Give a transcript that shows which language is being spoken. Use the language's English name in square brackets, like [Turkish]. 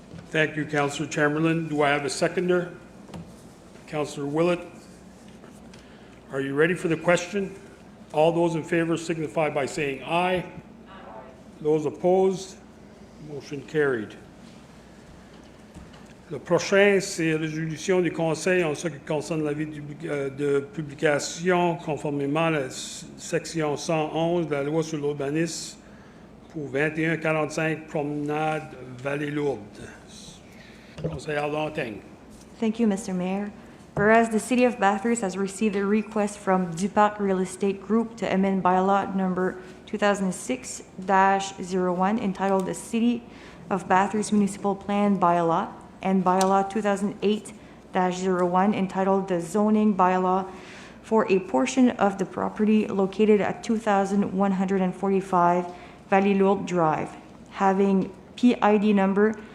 [English] Thank you, Councillor Chamberlain. Do I have a seconder? Councillor Willett. Are you ready for the question? All those in favor signify by saying aye. Those opposed, motion carried. [French] Le prochain, c'est la résolution du Conseil en ce qui concerne l'avis de publication conformément à la section 111 de la loi sur l'urbanisme pour 2145 Promenade Vallée-Lourde. Conseillère Lantaigne. [English] Thank you, Mr. Mayor. Whereas the City of Bathurst has received a request from Dupac Real Estate Group to amend bylaw number 2006-01 entitled the City of Bathurst Municipal Plan Bylaw and bylaw 2008-01 entitled the Zoning Bylaw for a portion of the property located at 2145 Vallée-Lourde Drive, having PID number